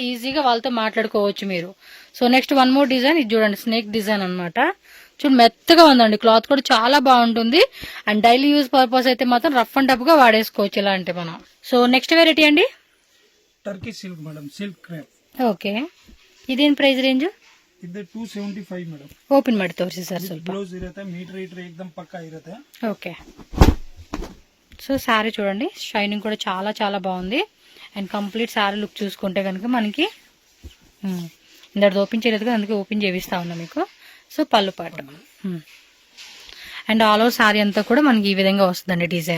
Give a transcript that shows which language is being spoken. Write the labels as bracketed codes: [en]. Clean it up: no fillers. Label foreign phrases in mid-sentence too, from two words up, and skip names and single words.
[te] ఈజీగా వాళ్ళతో మాట్లాడుకోవచ్చు మీరు. [en] so next one more design, [te] ఇది చూడండి [en] snake design [te] అన్నమాట. చూడు మెత్తగా ఉందండి, క్లాత్ కూడా చాలా బాగుంటుంది. అండ్ [en] daily use purpose [te] అయితే మాత్రం [en] rough and tough [te] గా వాడేసుకోవచ్చు ఇలాంటి మనం. [en] so next variety [te] అండి [en] Turkey silk madam, silk crepe. [te] ఓకే. [kn] ಇದೇನ್ [en] price range? [kn] ಇದು 275 ಮೇಡಮ್. ಓಪನ್ ಮಾಡಿ ತೋರಿಸಿ ಸರ್ ಸ್ವಲ್ಪ. ಬ್ಲೌಸ್ ಇರುತ್ತೆ, ಮೀಟರ್ ಏಕದಮ್ ಪಕ್ಕಾ ಇರುತ್ತೆ. [te] ఓకే. సో శారీ చూడండి, షైనింగ్ కూడా చాలా చాలా బాగుంది. [en] and complete saree look [te] చూసుకుంటే కనుక మనకి ఇందరిది ఓపెన్ చేయలేదు కదా, అందుకే ఓపెన్ చేపిస్తా ఉన్నా మీకు. సో పళ్ళు పాట [en] and all over saree [te] అంతా కూడా మనకి ఈ విధంగా వస్తుందండి డిజైన్.